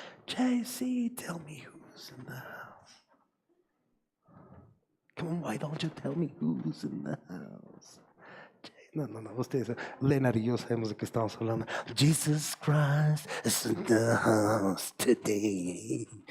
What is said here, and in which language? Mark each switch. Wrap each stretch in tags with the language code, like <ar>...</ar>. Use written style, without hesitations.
<en>JC, tell me who's in the house. Come on, why don't you tell me who's in the house?</en> <es>No, ustedes, Leonard y yo sabemos de qué estamos hablando.</es> <en>Jesus Christ is in the house today.</en>